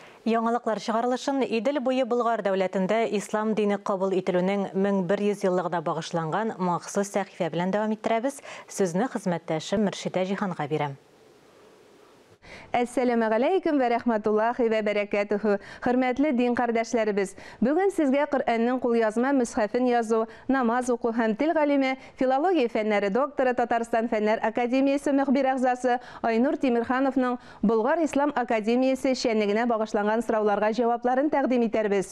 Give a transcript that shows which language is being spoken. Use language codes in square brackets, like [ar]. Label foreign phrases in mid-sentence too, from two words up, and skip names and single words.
[tt] Яңалыклар чыгарылышын Идел буе Болгар дәүләтендә ислам дине кабул ителүнең 1100 еллыгына багышланган махсус сәхифә белән дәвам иттерәбез. Сүзне хезмәттәшем Мөршидә Җиһанга бирәм. [ar] السلام عليكم ورحمة الله وبركاته. [tt] Хөрмәтле дин кардәшләребез, бүген сезгә Коръәннең кулъязма мөсхәфен язу, намаз уку һәм тел галиме, филология фәннәре докторы, Татарстан фәннәр академиясе мөхбир әгъзасы Айнур Тимирхановның Болгар Ислам академиясе эшчәнлегенә багышланган сорауларга җавапларын тәкъдим итәрбез.